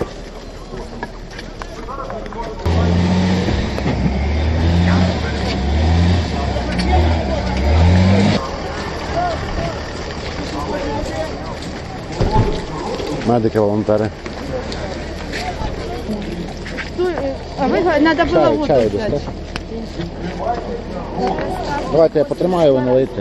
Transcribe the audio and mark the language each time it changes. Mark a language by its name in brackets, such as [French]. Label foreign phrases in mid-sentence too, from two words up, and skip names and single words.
[Ukrainian] Медики, волонтери. [Russian] А вы, надо было воду Чаю взять. [Ukrainian] десь, давайте я потримаю, ви налийте.